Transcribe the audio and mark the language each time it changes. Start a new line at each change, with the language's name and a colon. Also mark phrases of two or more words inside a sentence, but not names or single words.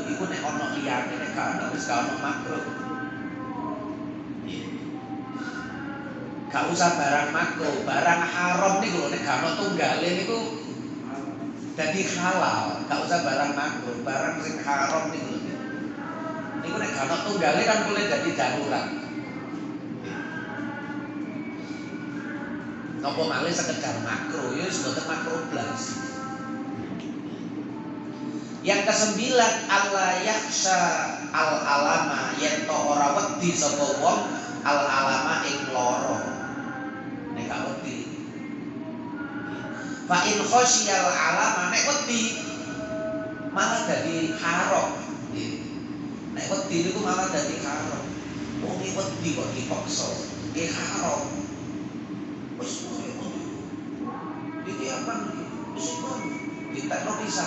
Javanese: Iku nek ono liyane nek gak ono wis gak ono makro. Gak usah barang makro, barang haram niku nek gak ono tunggale niku dadi halal. Gak usah barang makro, barang sing haram niku lho. Niku nek gak ono tunggale kan boleh dadi darurat. Napa malih sekedar makro, ya wis mboten makro blas.
Indonesian: Yang kesembilan
Arabic: Allah yakhsha al alama
Javanese: yen to ora wedi sapa wong
Arabic: al alama
Javanese: ing lara. Nek gak wedi.
Arabic: Fa in khasyal alama
Javanese: nek wedi malah dadi haram. Nek wedi niku malah dadi haram. Wong iki wedi kok dipaksa, nggih haram. Wis iki apa iki? Wis kon ditekno pisan.